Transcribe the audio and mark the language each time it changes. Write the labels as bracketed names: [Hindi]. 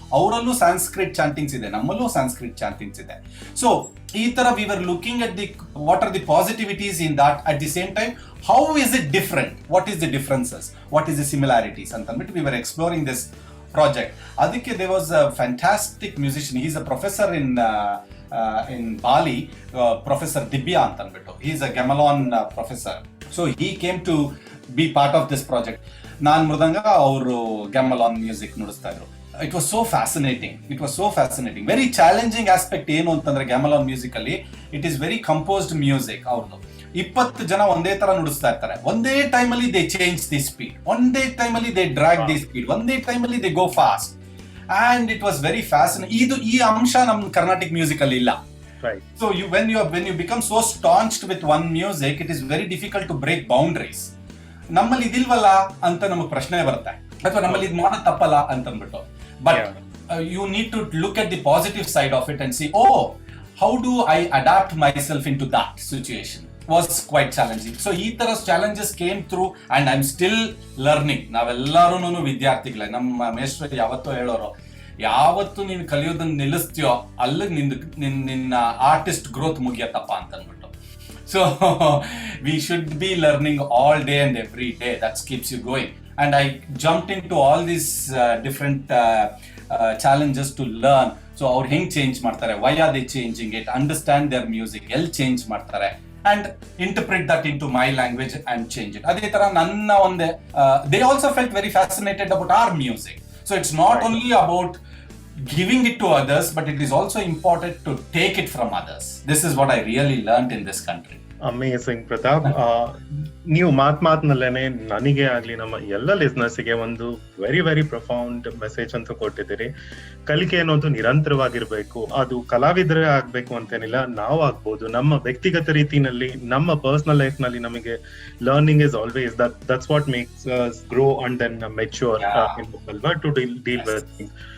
[Kannada] ಅವರಲ್ಲೂ Sanskrit ಚಾಂಟಿಂಗ್ಸ್ ಇದೆ, ನಮ್ಮಲ್ಲೂ Sanskrit ಚಾಂಟಿಂಗ್ಸ್ ಇದೆ. [English] so [Kannada] ಈ ತರ [English] We were looking at the what are the positivities in that. At the same time how is it different, what is the differences, what is the similarities [Kannada] ಅಂತ ಅಂದ್ಬಿಟ್ಟು [English] We were exploring this project. ಅದಕ್ಕೆ they was a fantastic musician. He is a professor in Bali, Professor Dibya [Kannada] ಅಂತ ಅಂದ್ಬಿಟ್ಟು. [English] He is a gamelan professor. So he came to be part of this project. [Kannada] ನಾನು ಮೃದಂಗ, ಅವರು [English] gamelan music [Kannada] ನುಡಿಸ್ತಾ ಇದ್ರು. [English] It was so fascinating. Very challenging aspect [Kannada] ಏನು ಅಂತಂದ್ರೆ [English] gamelan music ಅಲ್ಲಿ, it is very composed music. [Kannada] ಅವ್ರದ್ದು 20 ಜನ ಒಂದೇ ತರ ನುಡಿಸ್ತಾ ಇರ್ತಾರೆ. ಒಂದೇ ಟೈಮಲ್ಲಿ [English] they change the speed, [Kannada] ಒಂದೇ ಟೈಮಲ್ಲಿ [English] they drag the speed, [Kannada] ಒಂದೇ ಟೈಮಲ್ಲಿ [English] they go fast. And it was very fascinating. [Kannada] ಈ ಅಂಶ ನಮ್ಮ ಕರ್ನಾಟಿಕ್ ಮ್ಯೂಸಿಕ್ ಅಲ್ಲಿ ಇಲ್ಲ. [English] So when you become so staunched with one music, it is very difficult to break boundaries. [Kannada] ನಮ್ಮಲ್ಲಿ ಇದಿಲ್ವಲ್ಲ ಅಂತ ನಮಗೆ ಪ್ರಶ್ನೆ ಬರುತ್ತೆ, ಅಥವಾ ನಮ್ಮಲ್ಲಿ ಇದು ಮಾಡೋದು ತಪ್ಪಲ್ಲ ಅಂತ ಅಂದ್ಬಿಟ್ಟು. [English] But you need to look at the positive side of it and see, how do I adapt myself into that situation? Was quite challenging. So [Kannada] ಈ ತರ [English] challenges came through and I'm still learning. [Kannada] ನಾವೆಲ್ಲರೂ ವಿದ್ಯಾರ್ಥಿಗಳೇ. ನಮ್ಮ ಮೇಷ್ಟ್ರು ಯಾವತ್ತೂ ಹೇಳೋರು, ಯಾವತ್ತು ನೀನು ಕಲಿಯೋದನ್ನ ನಿಲ್ಲಿಸ್ತೀಯೋ ಅಲ್ಲಿಗೆ ನಿನ್ನ ಆರ್ಟಿಸ್ಟ್ ಗ್ರೋತ್ ಮುಗಿಯತ್ತಪ್ಪ ಅಂತ ಅಂದ್ಬಿಟ್ಟು. [English] So we should be learning all day and every day. That keeps you going. And I jumped into all these different challenges to learn. So [Kannada] ಅವ್ರು ಹೆಂಗ್ ಚೇಂಜ್ ಮಾಡ್ತಾರೆ, [English] why are they changing it, understand their music, [Kannada] ಎಲ್ಲಿ change ಮಾಡ್ತಾರೆ, [English] and interpret that into my language and change it. [Kannada] ಅದೇ ತರ ನನ್ನ ಒಂದೇ [English] they also felt very fascinated about our music. So it's not only about giving it to others, but it is also important to take it from others. This is what I really learned in this country. Amazing Pratap. [Kannada] ನೀವು ಮಾತ್ನಲ್ಲೇನೆ ನನಗೆ ಆಗ್ಲಿ ನಮ್ಮ ಎಲ್ಲ ಲಿಸ್ನರ್ಸ್ಗೆ ಒಂದು [English] very very profound message [Kannada] ಅಂತ ಕೊಟ್ಟಿದ್ದೀರಿ. ಕಲಿಕೆ ಅನ್ನೋದು ನಿರಂತರವಾಗಿರ್ಬೇಕು. ಅದು ಕಲಾವಿದರೇ ಆಗ್ಬೇಕು ಅಂತೇನಿಲ್ಲ, ನಾವು ಆಗ್ಬೋದು. ನಮ್ಮ ವ್ಯಕ್ತಿಗತ ರೀತಿನಲ್ಲಿ, ನಮ್ಮ ಪರ್ಸನಲ್ ಲೈಫ್ ನಲ್ಲಿ ನಮಗೆ [English] Learning is always that's what makes us grow and then mature to deal with things.